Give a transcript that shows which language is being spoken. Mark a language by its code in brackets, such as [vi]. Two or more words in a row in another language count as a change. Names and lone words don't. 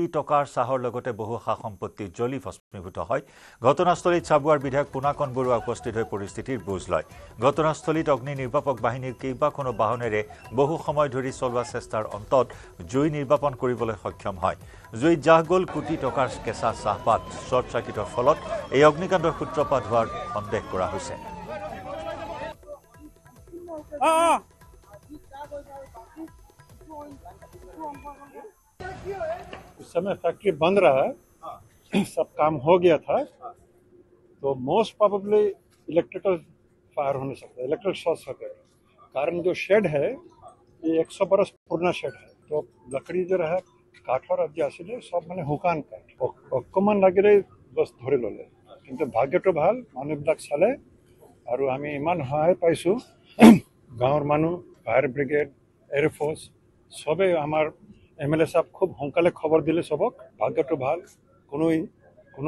[as] টকাৰ চাহৰ লগতে বহু সা-সম্পত্তি জ্বলি ভস্মীভূত হয় ঘটনাস্থলীত সাবুৱাৰ বিধায়ক পুনাকন বৰুৱা উপস্থিত হৈ পৰিস্থিতিৰ বুজ লয় ঘটনাস্থলীত অগ্নি নিৰ্বাপক বাহিনীৰ কেইবাখনো বাহনেৰে বহু সময় ধৰি চলোৱা চেষ্টাৰ অন্তত জুই নিৰ্বাপন কৰিবলৈ সক্ষম হয় জুইত জাহ গ'ল কোটি টকাৰ কেঁচা চাহপাত [en] short circuit [as] ফলত এই অগ্নিকাণ্ডৰ সূত্ৰপাত হোৱাৰ সন্দেহ কৰা হৈছে [hi] उस समय फैक्ट्री बंद रहा है सब काम हो गया था तो [en] most probably electrical fire [hi] होने सकता है [en] electric short circuit [hi] कारण जो शेड है ये 100 बरस पुराना शेड है तो लकड़ी जो रहा [as] কাঠৰ আজ আছিলে সব মানে হুকান কাঠ অকমান লাগিলে বস ধৰি ললে কিন্তু ভাগ্যটো ভাল মানুহবিলাক চালে আৰু আমি ইমান সহায় পাইছো গাঁৱৰ মানুহ [en] fire brigade airforce [as] সবে আমাৰ এমএলএ সাহেব খুব সোনকালে খবৰ দিলে সবক ভাগ্যটো ভাল কোনো